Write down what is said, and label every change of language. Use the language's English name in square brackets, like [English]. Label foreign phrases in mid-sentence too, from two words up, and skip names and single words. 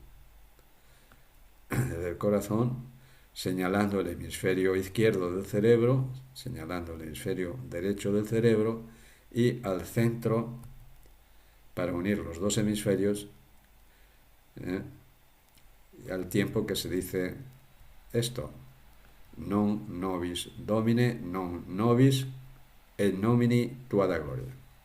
[Spanish] señalando el hemisferio izquierdo del cerebro, señalando el hemisferio derecho del cerebro y al centro para unir los dos hemisferios, y al tiempo que se dice esto, [Latin] non nobis domine, non nobis et nomini tua da gloria.